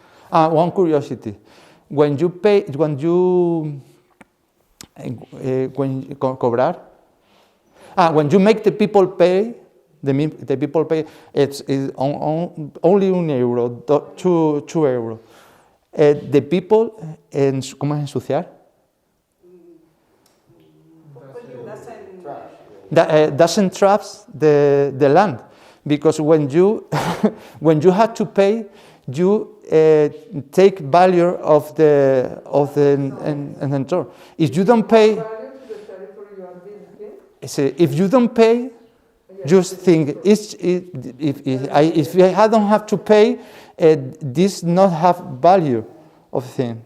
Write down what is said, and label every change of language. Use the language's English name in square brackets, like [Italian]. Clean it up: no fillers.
[English] One curiosity. When you cobrar, when you make the people pay, the people pay, it's only €1, 2 euros. The people, [Spanish] ¿cómo es ensuciar? [English] Doesn't traps the land, because when you have to pay, you take value of the inventory. If you don't pay, if you don't pay, just think if I don't have to pay, this not have value of thing.